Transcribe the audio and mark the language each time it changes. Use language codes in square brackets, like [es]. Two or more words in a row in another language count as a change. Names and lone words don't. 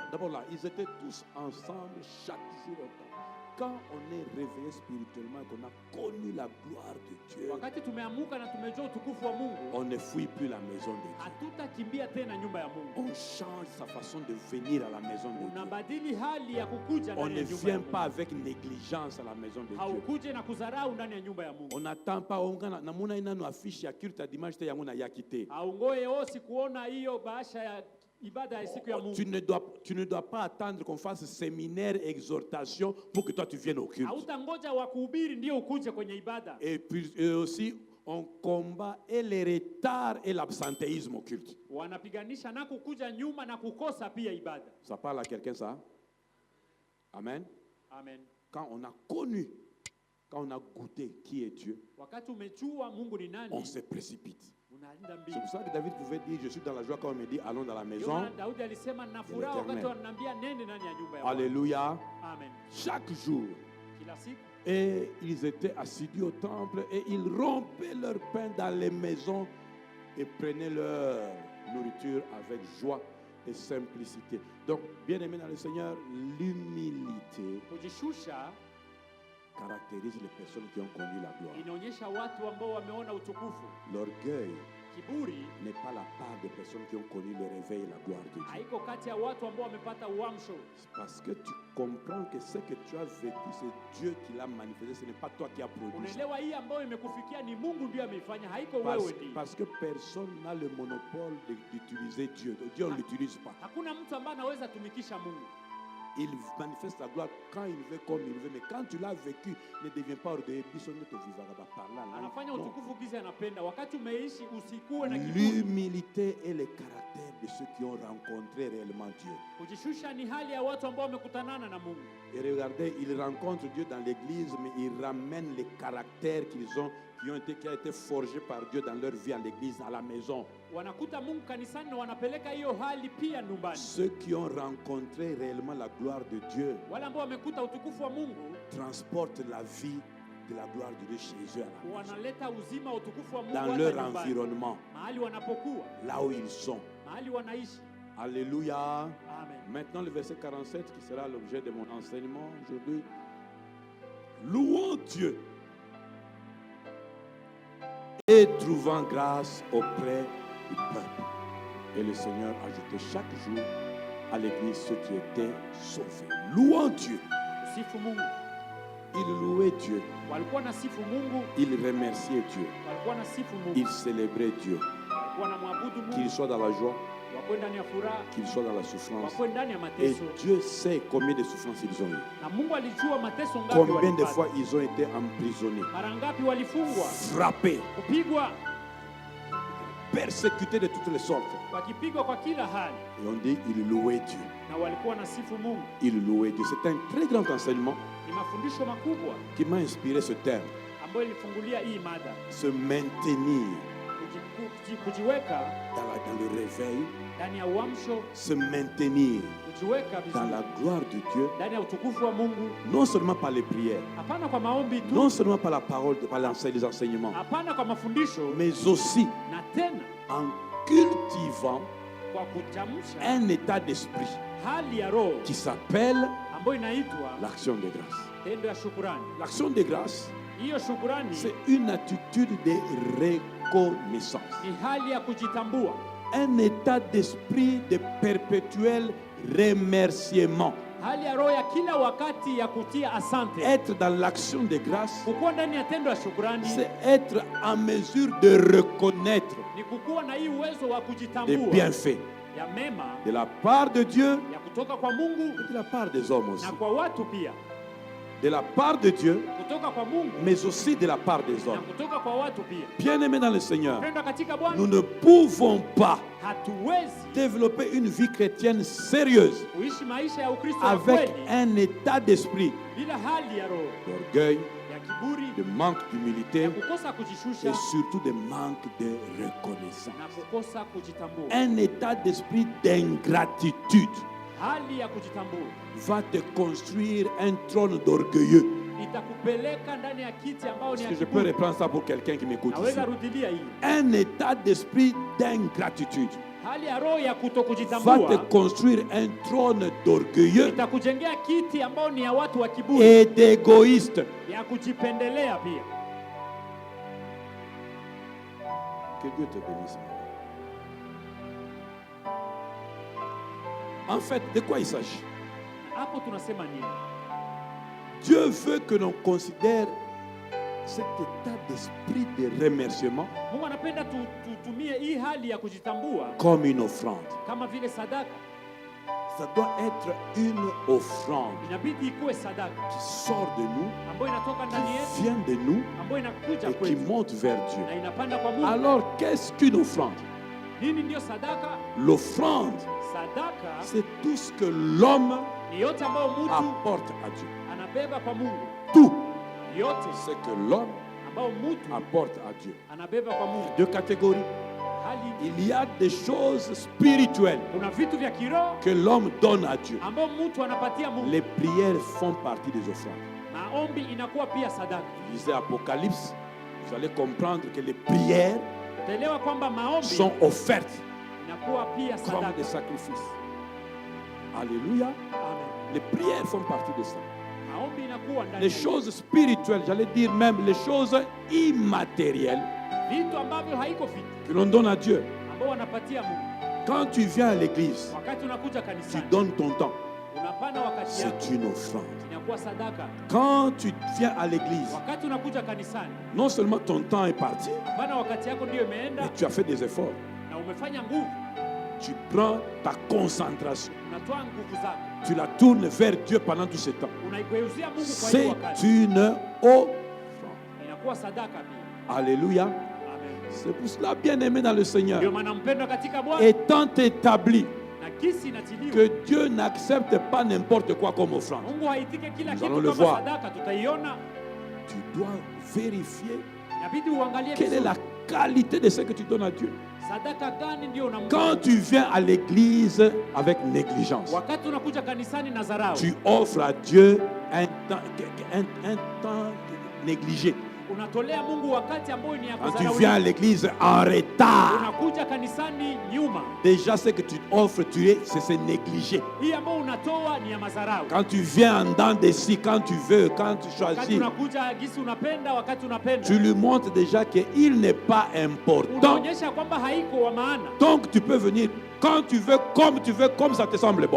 [fr] D'abord là, ils étaient tous ensemble chaque jour au temple. Quand on est réveillé spirituellement, qu'on a connu la gloire de Dieu, [sw] Wakati tumeamuka na tumejua utukufu wa Mungu, [fr] on ne fuit plus la maison de Dieu. [sw] hatutakimbia tena nyumba ya Mungu. [fr] On change sa façon de venir à la maison de Dieu. [sw] Unabadili hali ya kukuja [fr] On [sw] ndani [fr] ne [sw] ya nyumba ya [fr] vient [sw] Mungu. [fr] pas avec négligence à la maison de Dieu. [sw] Haukuje na kudharau ndani ya nyumba ya Mungu. [fr] On n'attend pas [ln] namuna inano affiche ya culte ya dimanche te yango na yakite. [sw] Haungoe osi kuona hiyo bahasha ya ibada ya siku ya Mungu. [fr] Tu ne dois pas attendre qu'on fasse séminaire, exhortation pour que toi tu viennes au culte. [sw] Hautangoja wa kuhubiri ndio ukuje kwenye ibada. [fr] Et puis aussi, on combat et les retards et l'absentéisme au culte. [sw] Wanapiganisha na kukuja nyuma na kukosa pia ibada. [fr] Ça parle à quelqu'un ça? Amen. Amen. Quand on a connu, quand on a goûté qui est Dieu, [sw] Wakati umejua Mungu ni nani, [fr] on se précipite. [sw] unaenda [fr] C'est [sw] mbio. [fr] pour ça que David pouvait dire, je suis dans la joie quand on me dit, allons dans la [sw] Ndio [fr] maison. [sw] maana Daudi alisema na furaha wakati wananiambia nende ndani ya nyumba ya Bwana. [fr] Alléluia. Amen. Chaque jour. [sw] Kila siku [fr] Et ils étaient assidus au temple et ils rompaient leur pain dans les maisons et prenaient leur nourriture avec joie et simplicité. Donc, bien aimé dans le Seigneur, l'humilité [sw] kujishusha [fr] caractérise les personnes qui ont connu la gloire. [sw] inaonyesha watu ambao wameona utukufu. [fr] L'orgueil [sw] Kiburi [fr] n'est pas la part des personnes qui ont connu le réveil et la gloire de Dieu. [sw] haiko kati ya watu ambao wamepata uamsho. [fr] C'est parce que tu comprends que ce que tu as vécu, c'est Dieu qui l'a manifesté, ce n'est pas toi qui as produit ça. [sw] Unaelewa hii ambayo imekufikia ni Mungu ndiye ameifanya, haiko [fr] Parce, [sw] wewe ndiye. [fr] parce que personne n'a le monopole d'utiliser Dieu. Dieu, on ne l'utilise pas. [sw] Hakuna mtu ambaye anaweza tumikisha Mungu. [fr] Il manifeste la gloire quand il veut, comme il veut. Mais quand tu l'as vécu, ne deviens pas orgueilleux. [sw] Anafanya [fr] Non. [sw] utukufu gizi anapenda. Wakati umeishi usikuwe na kiburi. [fr] L'humilité est le caractère de ceux qui ont rencontré réellement Dieu. [sw] Kujishusha ni hali ya watu ambao wamekutanana na Mungu. [fr] Et regardez, ils rencontrent Dieu dans l'église, mais ils ramènent les caractères qu'ils ont, qui a été forgé par Dieu dans leur vie à l'église, à la maison. [sw] Wanakuta Mungu kanisani na wanapeleka hiyo hali pia nyumbani. [fr] Ceux qui ont rencontré réellement la gloire de Dieu [sw] Wale ambao wamekuta utukufu wa Mungu [fr] transportent la vie de la gloire de Dieu chez eux, à la maison, [sw] wanaleta uzima utukufu wa Mungu [fr] dans [sw] hata [fr] leur [sw] nyumbani, [fr] environnement, [sw] mahali wanapokuwa, [fr] là où ils sont. [sw] mahali wanaishi. [fr] Alléluia. Amen. Maintenant, le verset 47 qui sera l'objet de mon enseignement aujourd'hui. Louons Dieu et trouvant grâce auprès du peuple. Et le Seigneur ajoutait chaque jour à l'église ceux qui étaient sauvés. Louons Dieu. [sw] Sifu Mungu. [fr] Il louait Dieu. [sw] Walikuwa na sifu Mungu. [fr] Il remerciait Dieu. [sw] Walikuwa na sifu Mungu. [fr] Il célébrait Dieu. [sw] Walikuwa na muabudu Mungu. [fr] Qu'il soit dans la joie, [sw] Wakuwe ndani ya furaha, [fr] qu'il soit dans la souffrance. [sw] wakuwe ndani ya [fr] Et [sw] mateso. [fr] Dieu sait combien de souffrances ils ont eu. [sw] Na Mungu alijua mateso ngapi [fr] Combien de [sw] walipata. [fr] fois ils ont été emprisonnés, [sw] Mara ngapi walifungwa, [fr] frappés, [sw] kupigwa, [fr] persécutés de toutes les sortes. [sw] wakipigwa kwa kila hali. [fr] Et on dit, il louait Dieu. [sw] Na walikuwa na sifu Mungu. [fr] Il louait Dieu. C'est un très grand enseignement [sw] Ni mafundisho makubwa [fr] qui m'a inspiré ce terme. [sw] ambayo ilifungulia hii mada. [fr] Se maintenir [sw] Kujiweka [fr] dans le réveil, [sw] ndani ya uamsho, [fr] se maintenir [sw] kujiweka [fr] dans [sw] vizuri [fr] la gloire de Dieu, [sw] ndani ya utukufu wa Mungu, [fr] non seulement par les prières, [sw] hapana kwa maombi tu, [fr] non seulement par la parole, par les enseignements, [sw] hapana kwa mafundisho, [fr] mais aussi [sw] na tena [fr] en cultivant [sw] kwa kutamsha [fr] un état d'esprit [sw] hali ya roho [fr] qui s'appelle [sw] ambayo inaitwa [fr] l'action de grâce. [sw] tendo ya shukurani. [fr] L'action de grâce, [sw] Hiyo shukurani [fr] c'est une attitude de reconnaissance. [sw] ni hali ya kujitambua, [fr] Un état d'esprit de perpétuel remerciement. [sw] hali ya roho ya kila wakati ya kutia asante. [fr] Être dans l'action de grâce, [sw] Kukuwa ndani ya tendo ya shukurani [fr] c'est être en mesure de reconnaître [sw] ni kukuwa na hii uwezo wa [fr] les [sw] kujitambua [fr] bienfaits [sw] ya mema [fr] de la part de Dieu [sw] ya kutoka kwa Mungu [fr] et de la part des hommes aussi. [sw] na kwa watu pia, [fr] De la part de Dieu, [sw] kutoka kwa Mungu [fr] mais aussi de la part des [sw] na [fr] hommes. [sw] kutoka kwa watu pia. [fr] Bien-aimés dans le Seigneur, [sw] Pendwa katika Bwana, [fr] nous ne pouvons pas [sw] hatuwezi [fr] développer une vie chrétienne sérieuse [sw] kuishi maisha ya Ukristo ya [fr] avec [sw] kweli [fr] un état d'esprit [sw] bila hali ya roho [fr] d'orgueil, [sw] ya kiburi, [fr] de manque d'humilité [sw] ya kukosa kujishusha [fr] et surtout de manque de reconnaissance. [sw] na kukosa kujitambua. [fr] Un état d'esprit d'ingratitude [sw] Hali ya kujitambua [fr] va te construire un trône d'orgueilleux. [sw] itakupeleka ndani ya kiti ambao ni [fr] Est-ce [sw] ya [fr] que je peux [sw] kiburi. [fr] reprendre ça pour quelqu'un qui m'écoute ici? [sw] Naweza rudilia hii. [fr] Un état d'esprit d'ingratitude [sw] Hali ya roho ya [fr] va te [sw] kutokujitambua [fr] construire un trône d'orgueilleux [sw] itakujengea kiti ambao ni ya watu wa kiburi, [fr] et d'égoïste. [sw] ya kujipendelea pia. [fr] Que Dieu te bénisse. En fait, de quoi il s'agit? [sw] Hapo tunasema nini? [fr] Dieu veut que l'on considère cet état d'esprit de remerciement [sw] Mungu anapenda tutumie hii hali ya kujitambua [fr] comme une offrande. [sw] kama vile sadaka. [fr] Ça doit être une offrande [sw] Inabidi ikuwe sadaka [fr] qui sort de nous, [sw] ambayo inatoka ndani yetu, [fr] qui vient de nous [sw] ambayo inakuja [fr] et qui [sw] kwetu [fr] monte vers Dieu. [sw] na inapanda kwa Mungu. [fr] Alors, qu'est-ce qu'une offrande? [sw] Nini ndiyo sadaka? [fr] L'offrande, [sw] Sadaka [fr] c'est tout ce que l'homme [sw] ni yote ambayo mtu [fr] apporte à Dieu. [sw] anabeba kwa Mungu, [fr] Tout [sw] yote [fr] ce que l'homme [sw] ambayo mtu [fr] apporte à Dieu. [sw] anabeba kwa Mungu. [fr] Deux catégories. [sw] Hali [fr] Il y a des choses spirituelles [sw] kuna vitu vya kiroho [fr] que l'homme donne à Dieu. [sw] ambayo mtu anapatia Mungu. [fr] Les prières font partie des offrandes. [sw] Maombi inakuwa pia sadaka. [fr] Lisez Apocalypse, vous allez comprendre que les prières [sw] Utaelewa kwamba maombi [fr] sont offertes [sw] inakuwa pia [fr] comme [sw] sadaka. [fr] des sacrifices. Alléluia. Amen. Les prières font partie de ça. [sw] Maombi inakuwa ndani [fr] Les [sw] ya [fr] choses spirituelles, j'allais dire même les choses immatérielles [sw] vitu ambavyo haiko vitu [fr] que l'on donne à Dieu. [sw] ambao wanapatia Mungu. [fr] Quand tu viens à l'église, [sw] Wakati unakuja [fr] tu [sw] kanisani, [fr] donnes ton temps. [sw] unapana wakati yako, [fr] C'est une offrande. [sw] inakuwa sadaka. [fr] Quand tu viens à l'église, [sw] Wakati unakuja kanisani, [fr] non seulement ton temps est parti, [sw] bana wakati yako ndio imeenda [fr] mais tu as fait des efforts. [sw] na umefanya nguvu, [fr] Tu prends ta concentration. [sw] unatoa nguvu zako, [fr] Tu la tournes vers Dieu pendant tout ce temps. [sw] unaigeuzia Mungu kwa hiyo [fr] C'est [sw] wakati, [fr] une offrande. [sw] inakuwa sadaka pia. [fr] Alléluia. Amen. C'est pour cela, bien-aimé dans le Seigneur, [sw] Ndio maana mpendwa katika Bwana, [fr] étant établi [sw] na kisi inatiliwa, [fr] que Dieu n'accepte pas n'importe quoi comme offrande, [sw] Mungu haitike kila [fr] Nous [sw] kitu [fr] allons le [sw] kama [fr] voir. [sw] sadaka, tutaiona. [fr] tu dois vérifier [sw] Inabidi uangalie [fr] quelle est [sw] vizuri [fr] la qualité de ce que tu donnes à Dieu. [sw] sadaka gani ndio unampa. [fr] Quand tu viens à l'église avec négligence, [sw] Wakati unakuja kanisani na dharau, [fr] tu offres à Dieu un temps négligé. [sw] Unatolea Mungu wakati ambao ni ya [fr] Quand tu [sw] kudharauliwa. [fr] viens à l'église en retard, [sw] Unakuja kanisani nyuma. [fr] déjà ce que tu offres, c'est négligé. [sw] Hii ambao unatoa ni ya madharau. [fr] Quand tu viens en dents de scie, quand tu veux, quand tu [sw] Wakati [fr] choisis, [sw] unakuja gisi unapenda, wakati unapenda. [fr] tu lui montres déjà qu'il n'est pas important. [sw] Unaonyesha kwamba haiko wa maana. [fr] Donc tu peux venir quand tu veux, comme ça te semble bon.